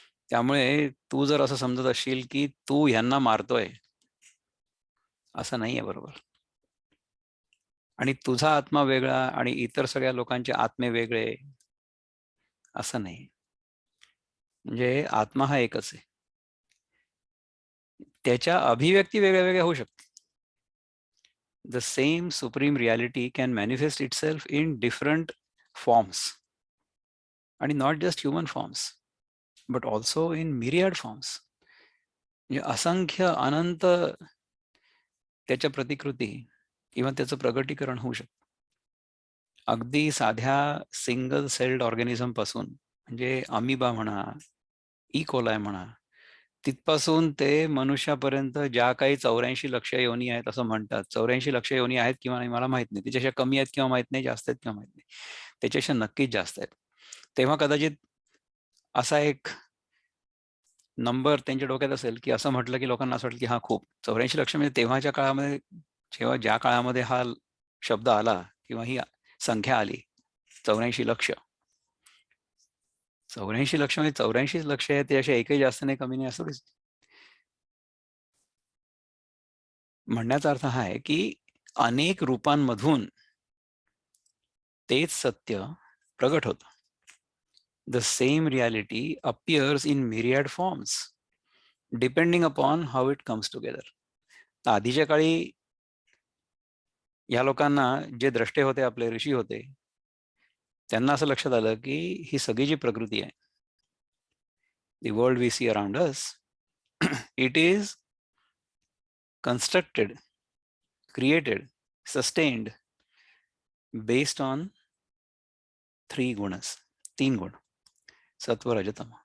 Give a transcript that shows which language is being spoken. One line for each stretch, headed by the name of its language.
Marathi: त्यामुळे तू जर असं समजत असशील की तू ह्यांना मारतोय, असं नाहीये बरोबर. आणि तुझा आत्मा वेगळा आणि इतर सगळ्या लोकांचे आत्मे वेगळे, असं नाही. म्हणजे आत्मा हा एकच आहे. त्याच्या अभिव्यक्ती वेगळ्या वेगळ्या होऊ शकतात.
English: The same supreme reality can manifest itself in different forms, and not just human forms, but also in myriad forms.
Marathi: म्हणजे असंख्य अनंत त्याच्या प्रतिकृती किंवा त्याचं प्रगटीकरण होऊ शकतं. अगदी साध्या सिंगल सेल्ड ऑर्गॅनिझम पासून, म्हणजे अमिबा म्हणा, कोलाय म्हणा, तिथपासून ते मनुष्यापर्यंत ज्या काही 84 लक्ष योनी आहेत असं म्हणतात. 84 लक्ष योनी आहेत किंवा नाही मला माहित नाही. त्याच्यापेक्षा कमी आहेत किंवा माहित नाही, जास्त आहेत किंवा माहित नाही. त्याच्यापेक्षा नक्कीच जास्त आहेत. तेव्हा कदाचित असा एक नंबर त्यांच्या डोक्यात असेल, की असं म्हटलं की लोकांना असं वाटलं की हा खूप 84 लक्ष म्हणजे तेव्हाच्या काळामध्ये, जेव्हा ज्या काळामध्ये हा शब्द आला किंवा ही संख्या आली 84 लक्ष. 84 लक्ष म्हणजे 84 लक्ष आहे, ते असे एकही जास्त नाही कमी नाही असं दिसतं. म्हणण्याचा अर्थ हा आहे की अनेक रूपांमधून तेच सत्य प्रगट होतं.
English: The same reality appears in myriad forms depending upon how it comes together.
Marathi: आधीच्या काळी या लोकांना, जे द्रष्टे होते, आपले ऋषी होते, त्यांना असं लक्षात आलं की ही सगळी जी प्रकृती आहे,
English: the world we see around us, it is constructed, created, sustained based on 3 gunas,
Marathi: 3 गुण, सत्व रजतम.